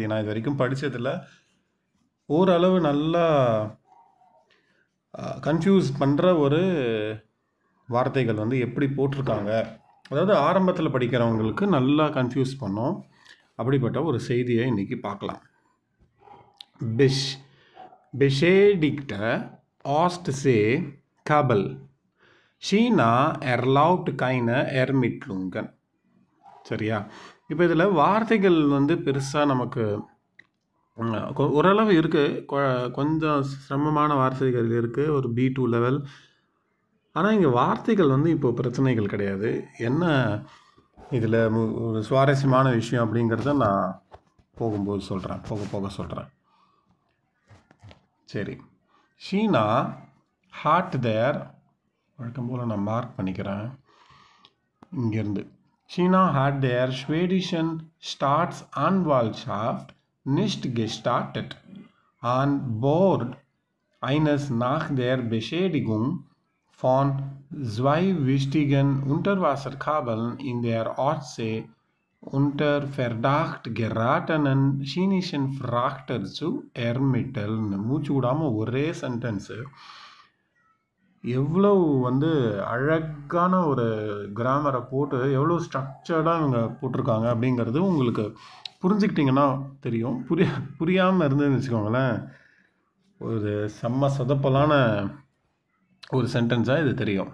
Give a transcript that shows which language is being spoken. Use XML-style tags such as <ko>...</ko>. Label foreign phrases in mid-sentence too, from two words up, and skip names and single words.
<ta>நான் இது வரைக்கும் படித்ததில் ஓரளவு நல்லா கன்ஃபியூஸ் பண்ணுற ஒரு வார்த்தைகள் எப்படி போட்டிருக்காங்க, அதாவது ஆரம்பத்தில் படிக்கிறவங்களுக்கு நல்லா கன்ஃபியூஸ் பண்ணோம். அப்படிப்பட்ட ஒரு செய்தியை இன்றைக்கி பார்க்கலாம்.</ta> <de>Beschädigte Ostsee Kabel. China erlaubt keine Ermittlungen.</de> <ta>சரியா? இப்போ இதில் வார்த்தைகள் பெருசாக நமக்கு ஓரளவு இருக்குது, கொஞ்சம் சிரமமான வார்த்தைகள் இருக்குது, ஒரு B2 லெவல். ஆனால் இங்கே வார்த்தைகள் இப்போ பிரச்சனைகள் கிடையாது. என்ன இதில் ஒரு சுவாரஸ்யமான விஷயம் அப்படிங்கிறத நான் போகும்போது சொல்கிறேன், போக சொல்கிறேன். சரி,</ta> <de>China hat der,</de> <ta>வழக்கம் போல் நான் மார்க் பண்ணிக்கிறேன் இங்கேருந்து.</ta> <de>China hat der schwedischen Staats Anwaltschaft nicht gestartet an Bord eines nach der Beschädigung von 2 wichtigen Unterwasserkabeln in der Ostsee unter Verdacht geratenen chinesischen Frachter zu ermitteln.</de> <ta>மூச்சு விடாமல் ஒரே சென்டென்ஸு, எவ்வளோ அழகான ஒரு கிராமரை போட்டு எவ்வளோ ஸ்ட்ரக்சர்டாக இவங்க போட்டிருக்காங்க அப்படிங்கிறது உங்களுக்கு புரிஞ்சுக்கிட்டிங்கன்னா தெரியும். புரியாமல் இருந்ததுன்னு வச்சுக்கோங்களேன், ஒரு செம்ம சொதப்பலான ஒரு சென்டென்ஸாக இது தெரியும்.</ta>